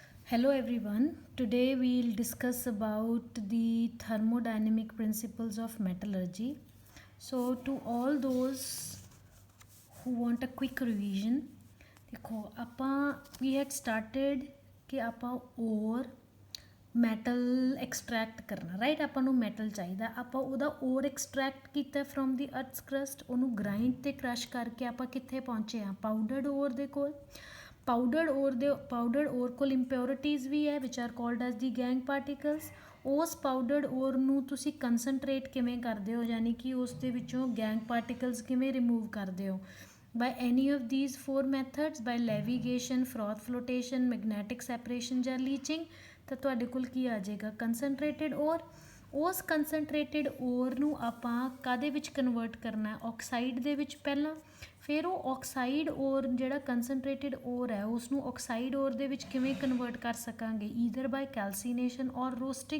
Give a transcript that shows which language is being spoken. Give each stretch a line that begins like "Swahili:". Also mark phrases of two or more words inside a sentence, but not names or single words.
English: Hello everyone. Today we'll discuss about the thermodynamic principles of metallurgy. So to all those who want a quick revision,
Punjabi: देखो ਆਪਾਂ
English: we had started
Punjabi: कि ਆਪਾਂ
English: ore metal extract
Punjabi: ਕਰਨਾ ਰਾਈਟ। ਆਪਾਂ ਨੂੰ ਮੈਟਲ ਚਾਹੀਦਾ, ਆਪਾਂ ਉਹਦਾ ਓਰ ਐਕਸਟਰੈਕਟ ਕੀਤਾ
English: from the earth's crust,
Punjabi: ਉਹਨੂੰ ਗ੍ਰਾਈਂਡ ਤੇ ਕ੍ਰਸ਼ ਕਰਕੇ ਆਪਾਂ ਕਿੱਥੇ ਪਹੁੰਚੇ ਹਾਂ,
English: powdered ore
Punjabi: ਦੇ ਕੋਲ।
English: powdered ore
Punjabi: ਕੋਲ ਇੰਪਿਓਰਿਟੀਜ਼ ਵੀ ਹੈ
English: which are called as the gangue particles.
Punjabi: ਉਸ ਪਾਊਡਰਡ ਓਰ ਨੂੰ ਤੁਸੀਂ ਕੰਸਨਟਰੇਟ ਕਿਵੇਂ ਕਰਦੇ ਹੋ, ਯਾਨੀ ਕਿ ਉਸ ਦੇ ਵਿੱਚੋਂ
English: gangue particles
Punjabi: ਕਿਵੇਂ ਰਿਮੂਵ ਕਰਦੇ ਹੋ,
English: by any of these four methods, by leviation, froth flotation, magnetic separation ਜਾਂ leaching।
Punjabi: ਤਾਂ ਤੁਹਾਡੇ ਕੋਲ ਕੀ ਆ ਜਾਏਗਾ,
English: concentrated ore.
Punjabi: ਉਸ
English: concentrated ore
Punjabi: ਨੂੰ ਆਪਾਂ ਕਾਹਦੇ ਵਿੱਚ ਕਨਵਰਟ ਕਰਨਾ, ਆਕਸਾਈਡ ਦੇ ਵਿੱਚ ਪਹਿਲਾਂ, ਫਿਰ ਉਹ
English: oxide ore
Punjabi: ਜਿਹੜਾ
English: concentrated ore
Punjabi: ਹੈ ਉਸ ਨੂੰ
English: oxide ore
Punjabi: ਦੇ ਵਿੱਚ ਕਿਵੇਂ ਕਨਵਰਟ ਕਰ ਸਕਾਂਗੇ,
English: either by calcination or roasting.